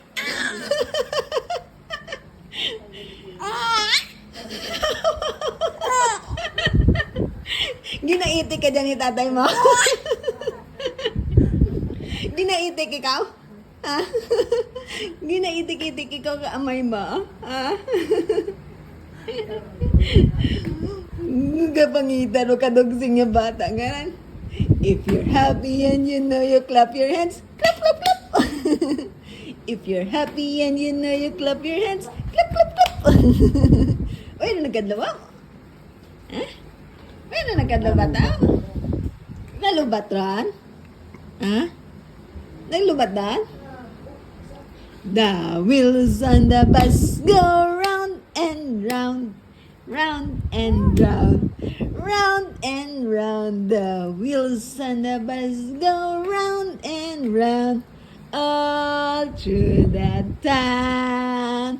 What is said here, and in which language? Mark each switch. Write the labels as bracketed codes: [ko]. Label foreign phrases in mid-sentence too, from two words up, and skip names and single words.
[hil] Ginaitik ka dyan ni tatay mo? Ginaitik ikaw? Ha? Ginaitik-itik ikaw ka amay mo? Ha? Kapangitan o kadugsing yung bata. Ganan. [en] If you're happy and you know you clap your hands, clap, clap, clap. If you're happy and you know you clap your hands, clap, clap, clap. [hil] Uy, na nagkadlawa? Ha? Uy, na nagkadlawa bata? Nalubat ran? Ha? Naglubat dan? [en] The wheels on the bus go round and round, round and round, round and round. The wheels on the bus go round and round, all through the town.